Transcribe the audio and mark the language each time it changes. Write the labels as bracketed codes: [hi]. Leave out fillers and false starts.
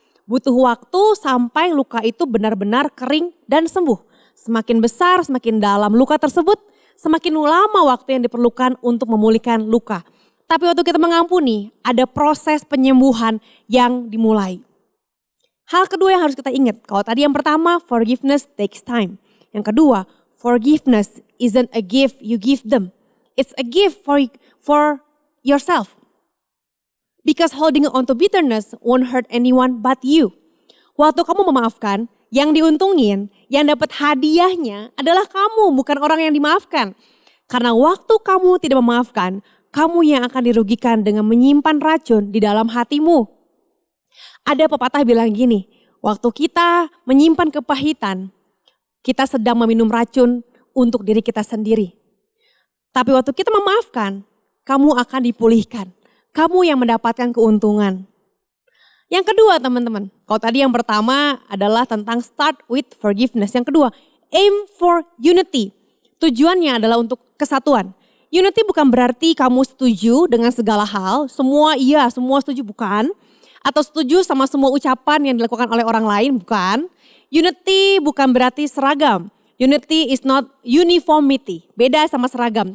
[id] Butuh waktu sampai luka itu benar-benar kering dan sembuh. Semakin besar, semakin dalam luka tersebut, semakin lama waktu yang diperlukan untuk memulihkan luka. Tapi waktu kita mengampuni, ada proses penyembuhan yang dimulai. Hal kedua yang harus kita ingat, kalau tadi yang pertama, [en] forgiveness takes time. [id] Yang kedua, [en] forgiveness isn't a gift you give them. It's a gift for yourself. Because holding on to bitterness won't hurt anyone but you. [id] Waktu kamu memaafkan, yang diuntungin, yang dapat hadiahnya adalah kamu, bukan orang yang dimaafkan. Karena waktu kamu tidak memaafkan, kamu yang akan dirugikan dengan menyimpan racun di dalam hatimu. Ada pepatah bilang gini, waktu kita menyimpan kepahitan, kita sedang meminum racun untuk diri kita sendiri. Tapi waktu kita memaafkan, kamu akan dipulihkan. Kamu yang mendapatkan keuntungan. Yang kedua teman-teman, kalau tadi yang pertama adalah tentang [en] start with forgiveness. [id] Yang kedua, [en] aim for unity. [id] Tujuannya adalah untuk kesatuan. Unity bukan berarti kamu setuju dengan segala hal, semua iya, semua setuju, bukan. Atau setuju sama semua ucapan yang dilakukan oleh orang lain, bukan. Unity bukan berarti seragam. [en] Unity is not uniformity, [id] beda sama seragam.